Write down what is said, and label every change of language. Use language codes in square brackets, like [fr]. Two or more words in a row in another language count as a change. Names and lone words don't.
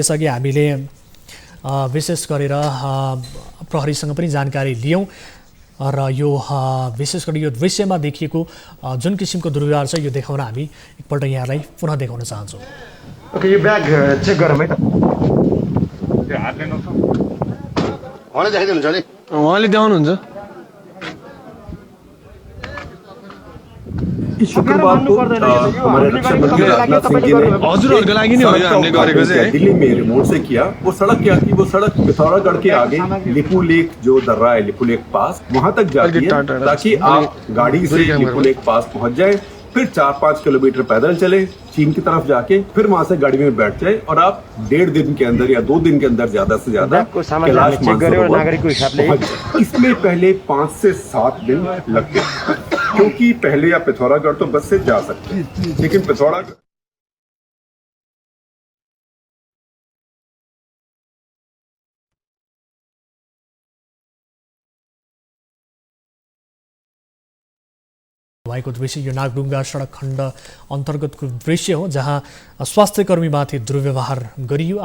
[ne] यसअघि हामीले विशेष गरेर प्रहरीसँग पनि जानकारी लियौँ र यो विशेष गरी यो दृश्यमा देखिएको जुन किसिमको दुर्व्यवहार छ यो देखाउन हामी एकपल्ट यहाँलाई पुनः देखाउन चाहन्छौँ। ओके, यो ब्याग चेक गरौँ है त। उहाँले देखाइदिनुहुन्छ नि, उहाँले देखाउनुहुन्छ। [hi] शुक्रबार को हमारे रक्षा मंत्री राजनाथ सिंह जी ने [ne] हजुरहरूको लागि नै हो यो हामीले गरेको चाहिँ [hi] दिल्ली में रिमोट से किया। वो सड़क क्या थी? वो सड़क पिथौरागढ़ के आगे लिपू लेक जो दर्रा है लिपू लेक पास, वहां तक जाती है ताकि आप गाड़ी से लिपू लेक पास पहुंच जाए, फिर 4-5 किलोमीटर पैदल चले चीन की तरफ जाके, फिर वहां से गाड़ी में बैठ जाए और आप 1.5 दिन के अंदर या 2 दिन के अंदर ज्यादा से ज्यादा कैलाश मानसरोवर। इसमें पहले 5 से 7 दिन लगते हैं, क्योंकि पहले आप पिथौरागढ़ तो बस से जा सकते हैं, लेकिन पिथौरागढ़ [ne] भएको दृश्य यो नागढुङ्गा सडक खण्ड अन्तर्गतको दृश्य हो, जहाँ स्वास्थ्यकर्मीमाथि दुर्व्यवहार गरियो।